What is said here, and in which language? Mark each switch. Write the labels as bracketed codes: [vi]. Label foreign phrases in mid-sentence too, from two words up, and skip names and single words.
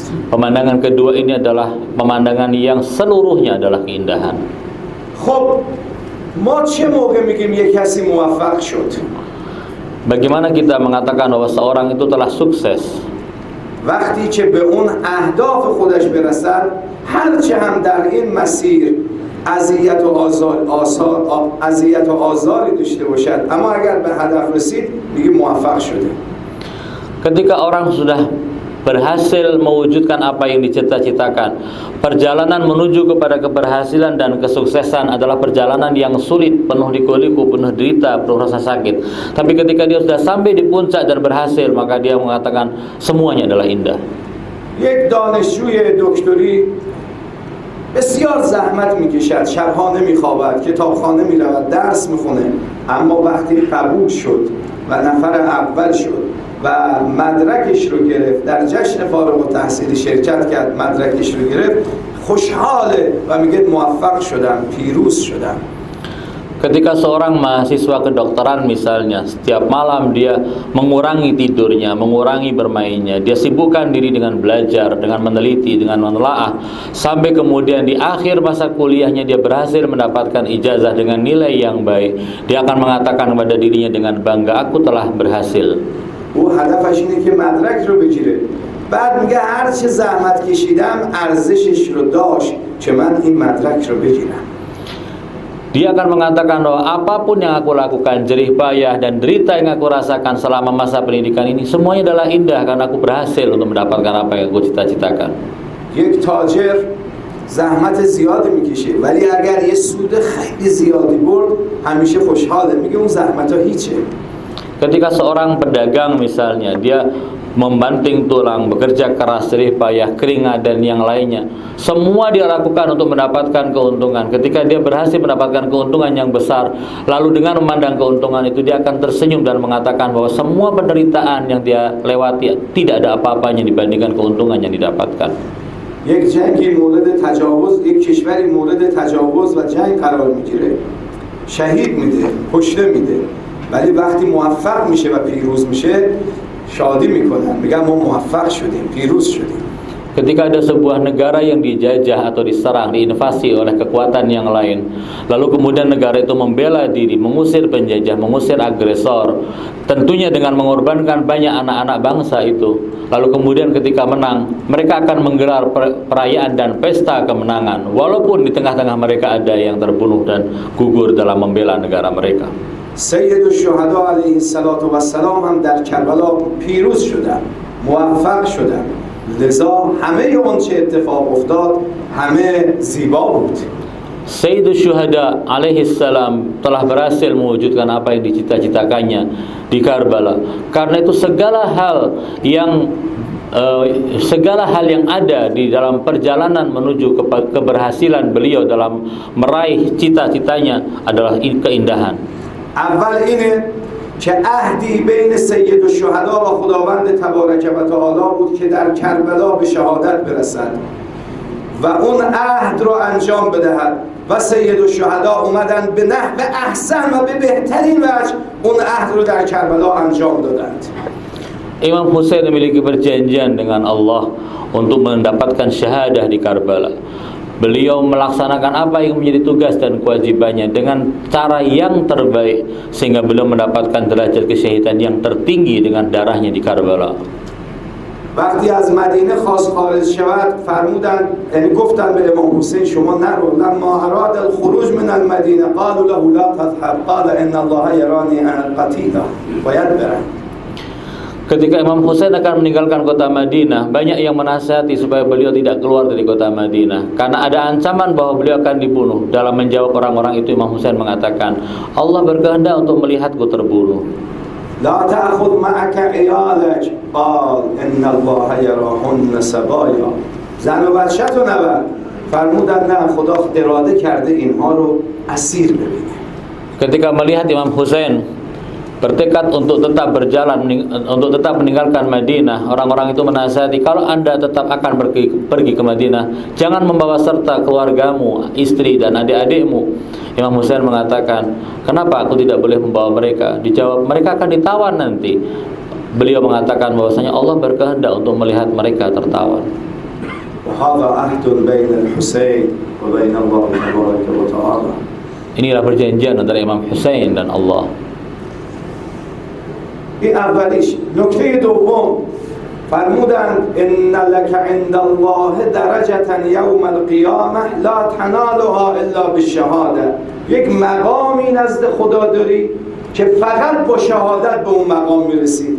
[id] Pemandangan kedua ini adalah pemandangan yang seluruhnya adalah keindahan. [fa] خب ما چه موقع میگیم یک کسی موفق شد؟ [id] Bagaimana kita mengatakan bahwa seorang itu telah sukses? [fa] وقتی که به اون اهداف خودش برسد هرچه هم در این مسیر اذیت و آزاری داشته باشد اما اگر به هدف رسید میگیم موفق شده. [id] Ketika orang sudah berhasil mewujudkan apa yang dicita-citakan, perjalanan menuju kepada keberhasilan dan kesuksesan adalah perjalanan yang sulit, penuh liku-liku, penuh derita, penuh rasa sakit. Tapi ketika dia sudah sampai di puncak dan berhasil, maka dia mengatakan semuanya adalah indah. [fa] یک دانشجوی دکتری بسیار زحمت میکشد، شبها نمیخوابد، کتابخانه میرود، درس میخونه، اما وقتی قبول شد و نفر اول شد و مدرکش رو گرفت، در جشن فارغ التحصیلی شرکت کرد، مدرکش رو گرفت، خوشحاله و میگه موفق شدم، پیروز شدم. [id] Ketika seorang mahasiswa kedokteran misalnya, setiap malam dia mengurangi tidurnya, mengurangi bermainnya, dia sibukkan diri dengan belajar, dengan meneliti, dengan menelaah, sampai kemudian di akhir masa kuliahnya dia berhasil mendapatkan ijazah dengan nilai yang baik. Dia akan mengatakan kepada dirinya dengan bangga, aku telah berhasil. [fa] او هدفش اینه که مدرک رو بگیره. بعد میگه هر چه زحمت کشیدم ارزشش رو داشت که من این مدرک رو بگیرم. [id] Dia akan mengatakan bahwa apapun yang aku lakukan, jerih payah dan derita yang aku rasakan selama masa pendidikan ini, semuanya adalah indah karena aku berhasil untuk mendapatkan apa yang aku cita-citakan. [fa] یک تاجر زحمت زیادی میکشه ولی اگر یه سود خیلی زیادی برد همیشه خوشحاله، میگه اون زحمت‌ها هیچه. [id] Ketika seorang pedagang misalnya, dia membanting tulang, bekerja keras, jerih payah, keringat dan yang lainnya, semua dia lakukan untuk mendapatkan keuntungan. Ketika dia berhasil mendapatkan keuntungan yang besar, lalu dengan memandang keuntungan itu dia akan tersenyum dan mengatakan bahwa semua penderitaan yang dia lewati tidak ada apa-apanya dibandingkan keuntungan yang didapatkan. [fa] یک جنگی مورد تجاوز، یک کشوری مورد تجاوز و جنگ قرار میگیره، شهید میده، کشته میده، ولی وقتی موفق میشه و پیروز میشه شادی میکنن، میگن ما موفق شدیم، پیروز شدیم. [id] ketika ada sebuah negara yang dijajah atau diserang, diinvasi oleh kekuatan yang lain, lalu kemudian negara itu membela diri, mengusir penjajah, mengusir agresor, tentunya dengan mengorbankan banyak anak-anak bangsa itu. Lalu kemudian ketika menang, mereka akan menggelar perayaan dan pesta kemenangan, walaupun di tengah-tengah mereka ada yang terbunuh dan gugur dalam membela negara mereka. [fa] سید الشهدا علیه السلام هم در کربلا پیروز شدن، موفق شدن، لذا همه اون چه اتفاق افتاد همه زیبا بود. [id] Sayyidus Syuhada [ar] عليه السلام [id] telah berhasil mewujudkan apa yang dicita-citakannya di Karbala. Karena itu segala hal yang ada di dalam perjalanan menuju keberhasilan beliau dalam meraih cita-citanya adalah keindahan. [fa] اول اینه که عهدی بین سید الشهدا و خداوند تبارک و تعالی بود که در کربلا به شهادت برسد و اون عهد رو انجام بدهد و سید الشهدا اومدن به نحو احسن و به بهترین وجه اون عهد رو در کربلا انجام دادند. [id] Imam Husain memiliki perjanjian dengan Allah untuk mendapatkan syahadah di Karbala. Beliau melaksanakan apa yang menjadi tugas dan kewajibannya dengan cara yang terbaik, sehingga beliau mendapatkan derajat kesyahidan yang tertinggi dengan darahnya di Karbala. [fa] وقتی از مدینه خواست خارج شود فرمودن، یعنی گفتن به امام حسین شما نرو. [ar] لما اراد الخروج من المدینه قالوا له لا تذهب قال ان الله يراني انا القتيل [fa] باید برم. [id] Ketika Imam Husain akan meninggalkan kota Madinah, banyak yang menasihati supaya beliau tidak keluar dari kota Madinah karena ada ancaman bahwa beliau akan dibunuh. Dalam menjawab orang-orang itu, Imam Husain mengatakan, Allah berkehendak untuk melihatku terbunuh. [ar] لا تأخذ معك عيالك قال إن الله يراهن سبايا. [fa] زن و بچه‌تو نبر. فرمودن نه، خدا اراده کرده اینها رو اسیر ببینه. [id] Ketika melihat Imam Husain bertekad untuk tetap berjalan, untuk tetap meninggalkan Madinah, orang-orang itu menasihati, kalau anda tetap akan pergi ke Madinah, jangan membawa serta keluargamu, istri dan adik-adikmu. Imam Husain mengatakan, kenapa aku tidak boleh membawa mereka? Dijawab, mereka akan ditawan nanti. Beliau mengatakan bahwasanya Allah berkehendak untuk melihat mereka tertawan. Inilah perjanjian antara Imam Husain dan Allah. [fa] این اولیش. نکته دوم فرمودند [ar] ان لك عند الله درجة یوم القیامه لا تنالها الا بالشهاده. [fa] یک مقامی نزد خدا داری که فقط با شهادت به اون مقام میرسی.